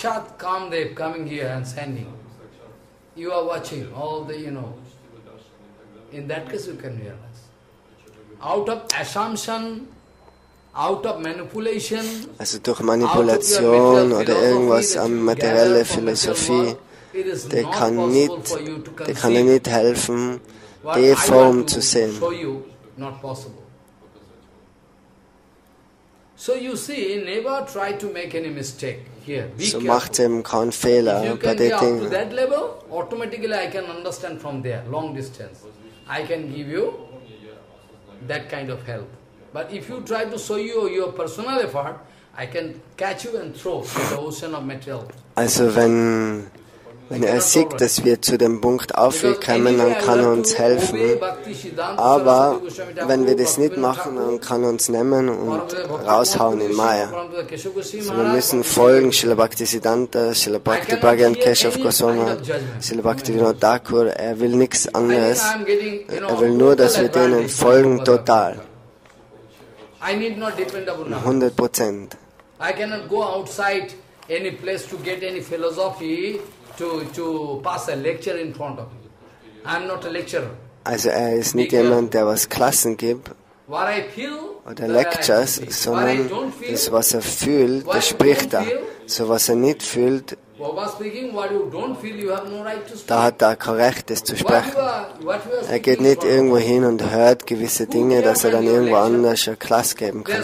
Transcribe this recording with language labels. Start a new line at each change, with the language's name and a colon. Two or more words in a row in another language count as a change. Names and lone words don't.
German: Also durch Manipulation oder irgendwas an materielle Philosophie, der kann dir nicht helfen, die Form zu sehen. So macht eben keinen Fehler bei den Dingen.
English: But if you try to show your personal effort, I can catch you and throw in the ocean of material.
German: Also wenn er sieht, dass wir zu dem Punkt aufkommen, dann kann er uns helfen. Aber wenn wir das nicht machen, dann kann er uns nehmen und raushauen in Maya. Also wir müssen folgen, Srila Bhaktisiddhanta, Srila Bhakti Bhagavan Keshav Goswami, Srila Bhakti Vinod Thakur. Er will nichts anderes. Er will nur, dass wir denen folgen total. 100%.
English: I cannot go outside any place to get any philosophy to pass a lecture in front of you. I am not a lecturer.
German: Also ist nicht jemand, der was Klassen gibt oder Lectures, sondern das, was er fühlt, das spricht er. So, was er nicht fühlt, da hat er kein Recht, das zu sprechen. Er geht nicht irgendwo hin und hört gewisse Dinge, dass er dann irgendwo anders eine Klasse geben kann.